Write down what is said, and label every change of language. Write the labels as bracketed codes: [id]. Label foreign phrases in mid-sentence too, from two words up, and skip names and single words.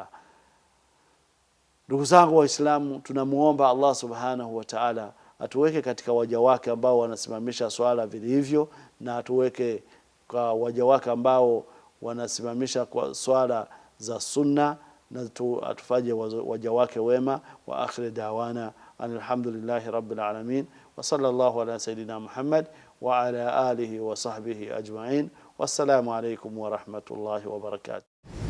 [sw] Ndugu zangu Waislamu, tunamuomba Allah [ar] سبحانه وتعالى [sw] atuweke katika waja wake ambao wanasimamisha swala vilivyo, na atuweke kwa waja wake ambao wanasimamisha kwa swala za sunna, na atufanye waja wake wema. [ar] وآخر دعوانا الحمد لله رب العالمين، وصلى الله على سيدنا محمد وعلى آله وصحبه أجمعين. والسلام عليكم ورحمة الله وبركاته.